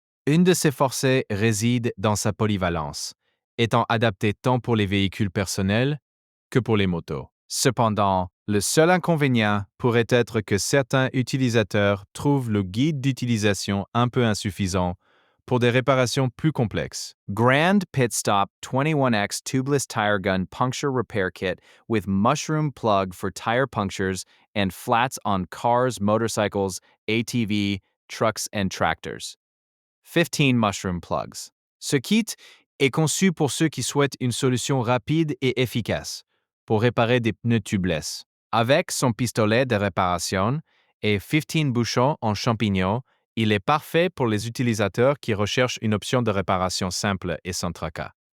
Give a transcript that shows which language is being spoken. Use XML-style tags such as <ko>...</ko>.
<fr>Une de ses forces réside dans sa polyvalence, étant adaptée tant pour les véhicules personnels que pour les motos. Cependant, le seul inconvénient pourrait être que certains utilisateurs trouvent le guide d'utilisation un peu insuffisant pour des réparations plus complexes.</fr> <en>Grand Pit Stop 21X Tubeless Tire Gun Puncture Repair Kit with mushroom plug for tire punctures and flats on cars, motorcycles, ATV, trucks and tractors. 15 mushroom plugs.</en> <fr>Ce kit est conçu pour ceux qui souhaitent une solution rapide et efficace pour réparer des pneus tubeless. Avec son pistolet de réparation et 15 bouchons en champignons, il est parfait pour les utilisateurs qui recherchent une option de réparation simple et sans tracas.</fr>